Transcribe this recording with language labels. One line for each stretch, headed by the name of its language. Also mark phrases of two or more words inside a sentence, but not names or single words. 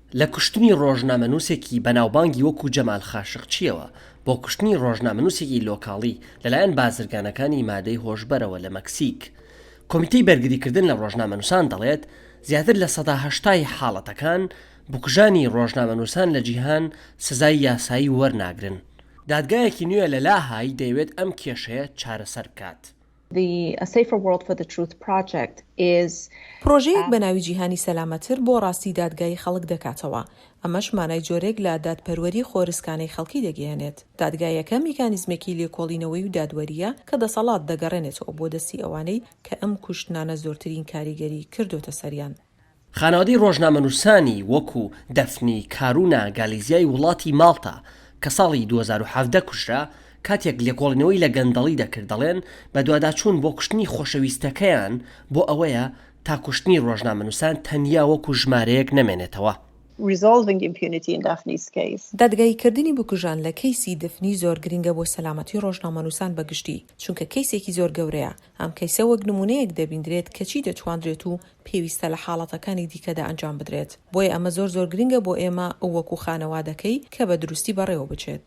Central Kurdish: لە کوشتنی ڕۆژنامەنووسێکی بەناوبانگی وەکو جەمال خاشقچیەوە بۆ کوشتنی ڕۆژنامەنووسێکی لۆکاڵی لەلایەن بازرگانەکانی مادەی هۆشبەرەوە لە مەکسیک. کۆمیتەی بەرگریکردن لە ڕۆژنامەنووسان دەڵێت زیاتر لە 180 حاڵەتەکان بکوژانی ڕۆژنامەنووسان لە جیهان سزای یاسایی وەرناگرن. دادگایەکی نوێ لە لاهای دەیەوێت ئەم کێشەیە چارەسەر بکات.
English: A Safer World for the Truth project is
Central Kurdish: پرۆژەیەک بە ناوی جیهانی سەلامەتر بۆ ڕاستی دادگای خەڵک دەکاتەوە. ئەمەش مانای جۆرێک لە دادپەروەری خۆرسکانەی خەڵکی دەگەیەنێت. دادگایەکە میکانیزمێکی لێکۆڵینەوەی و دادوەریە کە دەسەڵات دەگەڕێنێتەوە بۆ دەستی ئەوانەی کە ئەم کوشتنانە زۆرترین کاریگەری کردوتە سەریان. خانەوادەی ڕۆژنامەنووسانی وەکو دەفنی کارونا گالیزیای وڵاتی ماڵتا کە ساڵی 2017 کوژرا کاتێک لێکۆڵینەوەی لە گەندەڵی دەکرد دەڵێن بە دوواداچوون بۆ کوشتنی خۆشەویستەکەیان بۆ ئەوەیە تا کوشتنی ڕۆژنامەنووسان تەنیا وەکو ژمارەیەک نەمێنێتەوە.
English: resolving impunity in Daphne's case.
Central Kurdish: دادگاییکردنی بکوژان لە کەیسی دەفنی زۆر گرنگە بۆ سەلامەتی ڕۆژنامەنووسان بەگشتی چونکە کەیسێکی زۆر گەورەیە. ئەم کەیسە وەک نمونەیەک دەبیندرێت کە چی دەتوانرێت و پێویستە لە حاڵەتەکانی دیکەدا ئەنجام بدرێت. بۆیە ئەمە زۆر گرنگە بۆ ئێمە وەکو خانەوادەکەی کە بە دروستی بەڕێوە بچێت.